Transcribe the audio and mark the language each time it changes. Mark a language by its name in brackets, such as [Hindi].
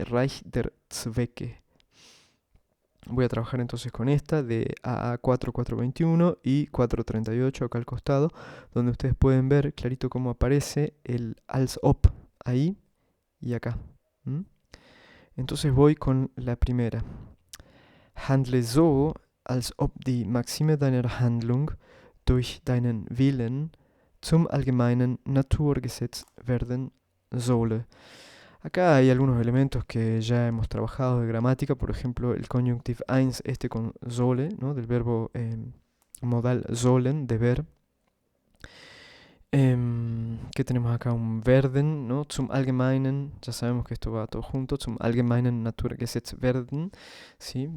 [German] Reich der Zwecke. [Spanish] Voy a trabajar entonces con esta de AA4421 y 438 acá al costado, donde ustedes pueden ver clarito cómo aparece el als ob ahí y acá. Entonces voy con la primera. [German] Handle so, als ob die Maxime deiner Handlung durch deinen Willen zum allgemeinen Naturgesetz werden solle. [Spanish] Acá hay algunos elementos que ya hemos trabajado de gramática, por ejemplo el conjunctive eins, este con solle, ¿no? Del verbo modal sollen, deber. ¿Qué tenemos acá? Un werden, ¿no? [German] Zum allgemeinen, [Spanish] ya sabemos que esto va todo junto, [German] zum allgemeinen Naturgesetz werden, [Spanish] ¿sí?